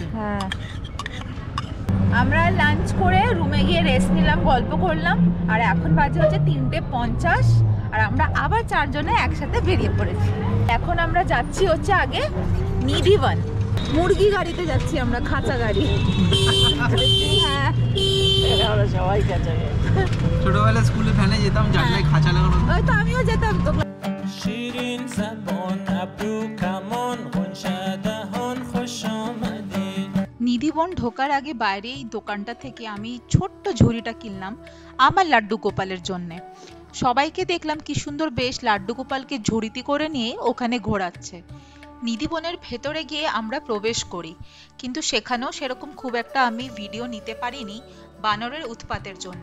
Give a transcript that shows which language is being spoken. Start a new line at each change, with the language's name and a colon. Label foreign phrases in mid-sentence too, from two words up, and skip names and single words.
Bangla: হ্যাঁ, আমরা লাঞ্চ করে রুমে গিয়ে রেস্ট নিলাম, গল্প করলাম, আর এখন বাজে হচ্ছে 3:50 আর আমরা আবার 4 জনে একসাথে বেরিয়ে পড়েছি। এখন আমরা যাচ্ছি হচ্ছে আগে নিধিবন, মুরগি গাড়িতে যাচ্ছি আমরা, খাঁচা গাড়ি। হ্যাঁ, সবাই খাঁচা। ছোটবেলায় স্কুলে ভ্যানে যেতাম, জানলায় খাঁচা লাগানো। ওই তো আমিও যেতাম তো।
Persian: شیرین زبان ابرو کمان خونشدهان خوش آمدید।
Bangla: নিধিবন ঢোকার আগে বাইরে এই দোকানটা থেকে আমি ছোট্ট ঝুড়িটা কিনলাম আমার লাড্ডু গোপালের জন্য। সবাইকে দেখলাম কি সুন্দর বেশ লাড্ডু গোপালকে ঝুড়িতে করে নিয়ে ওখানে ঘোরাচ্ছে। নিধিবনের ভেতরে গিয়ে আমরা প্রবেশ করি, কিন্তু সেখানেও সেরকম খুব একটা আমি ভিডিও নিতে পারিনি বানরের উৎপাতের জন্য।